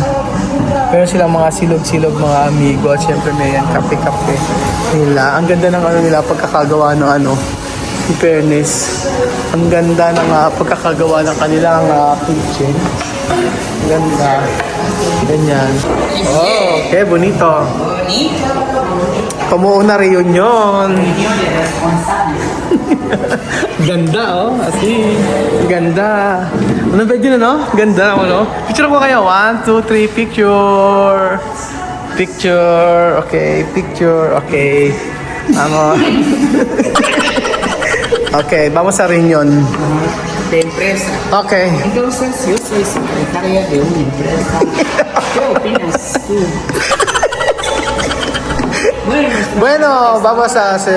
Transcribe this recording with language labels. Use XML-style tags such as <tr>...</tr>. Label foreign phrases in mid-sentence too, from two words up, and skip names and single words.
<tl>Meron silang mga silog-silog mga amigo at syempre may yan kape-kape nila. Ang ganda ng nila pagkakagawa ng</tl> <en>in fairness.</en> <tl>Ang ganda ng pagkakagawa ng kanilang kitchen. Ang ganda. Ganyan.</tl> <es>Oh, okay, bonito. Como una reunion.</es> <tl>Ganda, Asi. Ganda. Ano ba yun, Ganda, Picture ko kayo.</tl> <en>1, 2, 3, picture. Picture. Okay, picture.</en> <es>Okay. Okay, vamos a reunion. De empresa. Okay. Entonces, yo soy secretaria de una empresa. ¿Qué opinas tú? Bueno, vamos a hacer...</es>